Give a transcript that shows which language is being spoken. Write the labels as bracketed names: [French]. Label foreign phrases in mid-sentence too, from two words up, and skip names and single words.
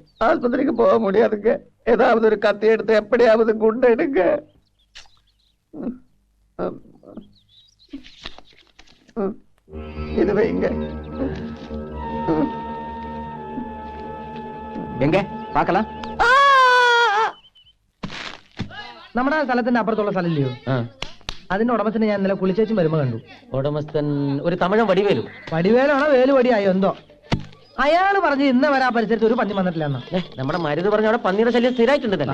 [Tamil] ஆஸ்பத்திரிக்கு போக முடியாதுங்க. ஏதாவது ஒரு கத்தி எடுத்து எப்படியாவது குண்டு எடுங்க. இது வைங்க. எங்க பார்க்கலாம்? [Malayalam] നമ്മുടെ സ്ഥലത്തിന്റെ അപ്പുറത്തുള്ള സ്ഥലമില്ലയോ? അതിന്റെ ഉടമസ്ഥനെ ഞാൻ ഇന്നലെ കുളിച്ചേച്ചും വരുമ്പോ കണ്ടു. ഉടമസ്ഥൻ ഒരു തമിഴൻ വടിവേലു. വടിവേലാണോ വേലുവടിയായോ എന്തോ. അയാള് പറഞ്ഞു ഇന്ന് വരെ ആ പരിസരത്ത് ഒരു പന്നി വന്നിട്ടില്ല. നമ്മുടെ മരുത് പറഞ്ഞ അവിടെ പന്നിയുടെ ശല്യം സ്ഥിരമായിട്ടുണ്ടല്ലോ.